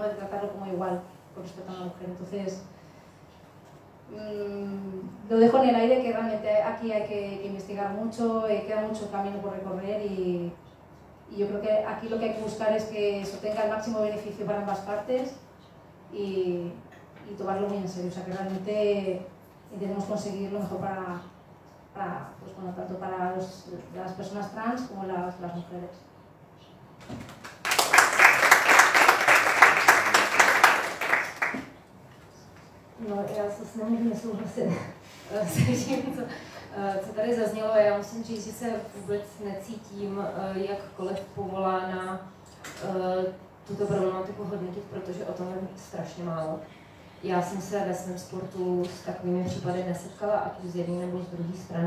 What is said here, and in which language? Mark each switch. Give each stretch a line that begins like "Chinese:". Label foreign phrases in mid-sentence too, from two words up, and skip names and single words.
Spanish: De tratarlo como igual con respecto a una mujer. Entonces, lo dejo en el aire, que realmente aquí hay que investigar mucho, queda mucho camino por recorrer, y yo creo que aquí lo que hay que buscar es que eso tenga el máximo beneficio para ambas partes, y tomarlo muy en serio, o sea, que realmente intentemos conseguir lo mejor pues, bueno, tanto para las personas trans como las mujeres.
Czech: No, já se nemůžu nesouhlasit s tím, co tady zaznělo. Já musím říct, že se vůbec necítím jakkoliv povolána tuto problematiku hodnotit, protože o tom vím strašně málo. Já jsem se ve svém sportu s takovými případy nesetkala, ať už z jedné nebo z druhé strany.